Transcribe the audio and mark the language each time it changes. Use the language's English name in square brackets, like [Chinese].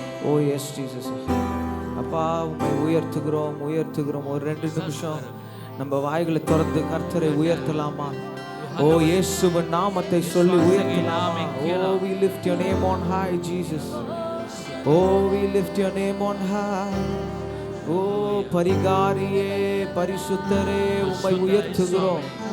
[Tamil] ஓ [English] yes Jesus [Tamil] அப்பா உம்மை உயர்த்துகிறோம் உயர்த்துகிறோம். ஒரு 2 நிமிஷம் நம்ம வாய்களை திறந்து கர்த்தரை உயர்த்தலாமா? ஓ இயேசுவின் நாமத்தை சொல்லி உயர்த்தலாமா? [English] Oh we lift your name on high Jesus. Oh we lift your name on high. [Tamil] ஓ பரிகாரியே பரிசுத்தரே உம்மை உயர்த்துகிறோம்.